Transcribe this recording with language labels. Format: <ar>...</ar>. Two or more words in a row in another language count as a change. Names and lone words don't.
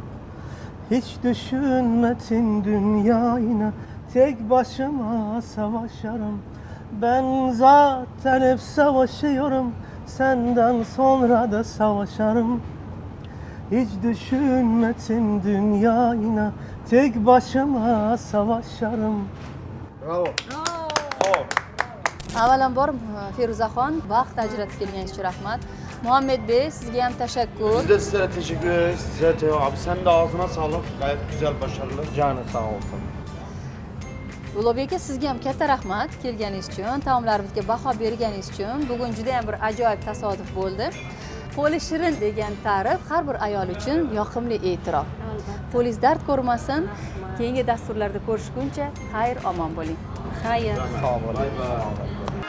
<tr>Hiç düşünmedin dünyayla, tek başıma savaşarım. Ben zaten hep savaşıyorum, senden sonra da savaşarım. Hiç düşünmedin dünyayla, tek başıma savaşarım. Bravo.</tr> <uz>Avvalambor Feruzaxon vaqt ajratib kelganingiz uchun rahmat. Muhammadbek, sizga ham tashakkur.</uz> <tr>Biz de sizlere teşekkür ederiz. Size Teo abi sen de ağzına sağlık. Gayet güzel, başarılı. Canı sağ olsun.</tr> <uz>Ulug'bek aka, sizga ham katta rahmat kelganingiz uchun, taomlarimizga baho berganingiz uchun. Bugun juda ham bir ajoyib tasodif bo'ldi. Qo'li shirin degan ta'rif har bir ayol uchun yoqimli e'tirof. Qo'lingiz dard ko'rmasin. Keyingi dasturlarda ko'rishguncha xayr omon bo'ling. Xayr.</uz> <tr>Sağ olun.</tr>